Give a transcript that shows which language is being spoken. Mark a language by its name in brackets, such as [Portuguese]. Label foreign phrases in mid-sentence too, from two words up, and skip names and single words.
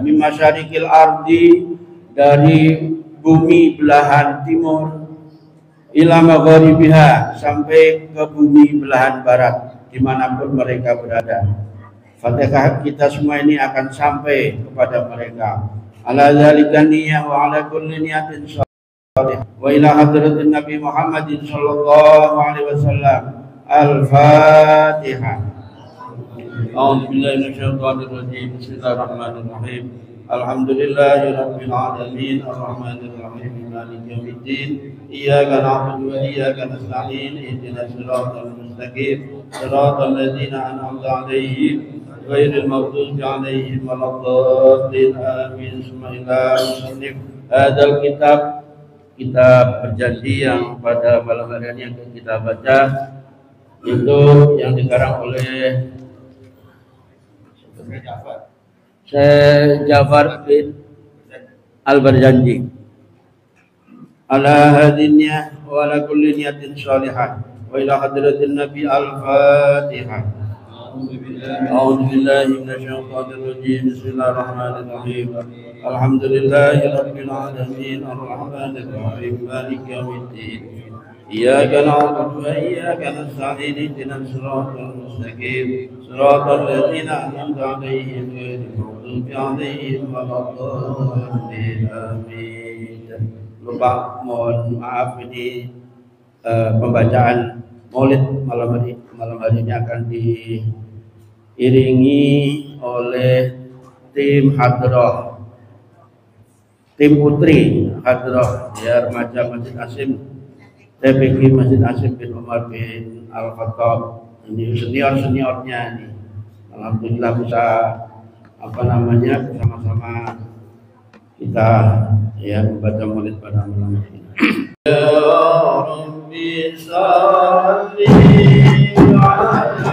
[Arabic] من مشارق الأرض, [Indonesian] dari bumi belahan timur, [Arabic] إلى مغاربها, [Indonesian] sampai ke bumi belahan barat, dimanapun mereka berada. Fatihah kita semua ini akan sampai kepada mereka. [Arabic] على ذلك نية وعلى كل نية صالح. وإلى حضرة النبي محمد صلى الله عليه وسلم. Al-Fatihah. أعوذ بالله من الشيطان الرجيم. بسم الله الرحمن الرحيم الحمد لله رب العالمين الرحمن الرحيم مالك يوم الدين. إياك نعبد وإياك نستعين اهدنا الصراط المستقيم صراط الذين أنعمت عليهم غير المغضوب عليهم ولا الضالين. آمين ثم إلى مصنف هذا الكتاب berjanji yang pada malam hari ini yang kita baca itu yang dikarang oleh Syekh Ja'far bin Al-Barjanji. على هادينها وعلى كل نية صالحة وإلى حضرة النبي. Al-Fatihah. أعوذ بالله من الشيطان الرجيم. بسم الله الرحمن الرحيم الحمد لله رب العالمين الرحمن الرحيم مالك يوم الدين. إياك نعبد وإياك نستعين. اهدنا الصراط المستقيم صراط الذين أنعمت عليهم غير المغضوب عليهم ولا الضالين. Amin. [Indonesian] Lupa, mohon maaf, ini pembacaan Maulid malam hari ini akan diiringi oleh tim hadrah, tim putri hadrah ya remaja Masjid Asim TPQ Masjid Asim bin Umar bin Al-Khattab. Ini seniornya ini. Alhamdulillah bisa bersama-sama kita ya membaca Maulid pada malam ini. [Arabic] يا رب صل على